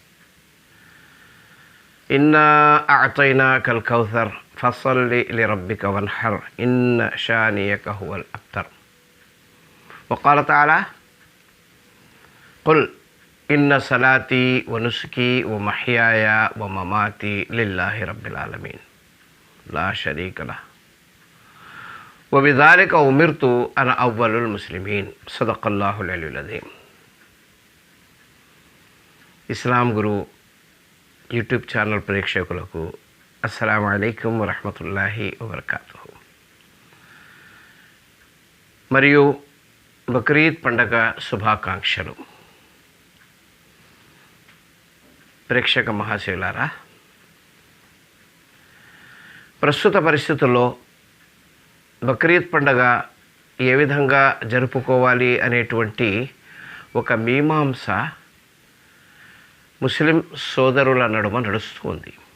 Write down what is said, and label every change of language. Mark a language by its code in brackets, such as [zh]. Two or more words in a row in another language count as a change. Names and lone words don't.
[ar] إنا أعطيناك الكوثر فصل لربك وانحر إن شانئك هو الأبتر وقال تعالى قل إن صلاتي ونسكي ومحياي ومماتي لله رب العالمين لا شريك له وبذلك أمرت أنا أول المسلمين صدق الله العلي العظيم. [te] इस्लाम गुरु यूट्यूब ఛానల్ ప్రేక్షకులకు [ar] السلام عليكم ورحمة الله وبركاته. [te] మరియు బక్రీద్ పండగ శుభాకాంక్షలు। ప్రేక్షక మహాశయులారా, ప్రస్తుత పరిస్థితుల్లో బక్రీద్ పండగ ఏ విధంగా జరుపుకోవాలి అనేటువంటి ఒక మీమాంస ముస్లిం సోదరుల నడుమ నడుస్తుంది.